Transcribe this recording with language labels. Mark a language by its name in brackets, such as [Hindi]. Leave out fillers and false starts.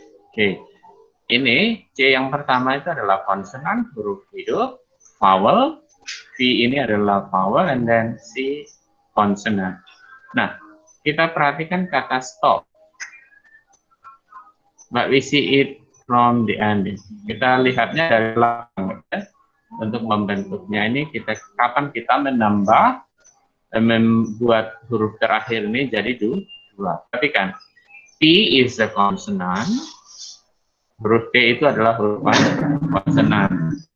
[Indonesian] Oke, ini C yang pertama itu adalah konsonan, huruf hidup, vowel. V ini adalah vowel, [English] and then [Indonesian] C konsonan. Nah, kita perhatikan kata stop. [English] But we see it from the end. [Indonesian] Kita lihatnya dari belakang. Ya. Untuk membentuknya ini, kapan kita membuat huruf terakhir ini jadi 2. Perhatikan, [English] T is a consonant. [Indonesian] Huruf T itu adalah huruf konsonan.